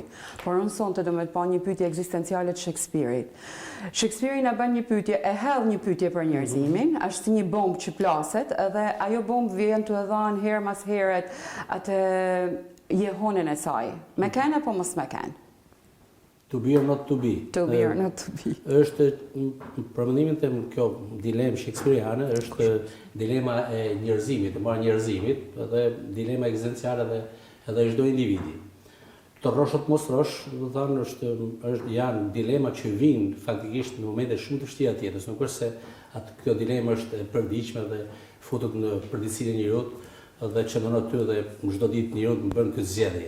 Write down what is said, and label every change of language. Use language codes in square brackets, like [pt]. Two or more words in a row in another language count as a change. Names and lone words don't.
[sq] Por unë sonte do të pa një pyetje ekzistenciale të Shakespeare-it. Shakespeare na bën një pyetje, e hedh një pyetje për njerëzimin, është si një bombë që plaset, edhe ajo bombë vjen të dhënë herë mas herët atë jehonën e saj. Me kanë apo mos me kanë? [en] To be or not to be. To be or not to be. [sq] Është për mendimin tim kjo dilemë shakespeariane, është dilema e njerëzimit, e marrë njerëzimit, dhe dilema ekzistenciale edhe çdo individi. Të rrosh apo mos rrosh, do të thonë janë dilema që vijnë faktikisht në momente shumë të vështira të jetës, nuk është se kjo dilema është e përditshme dhe futet në përditësinë e njeriut dhe qëndron aty dhe çdo ditë njeriu bën këtë zgjedhje.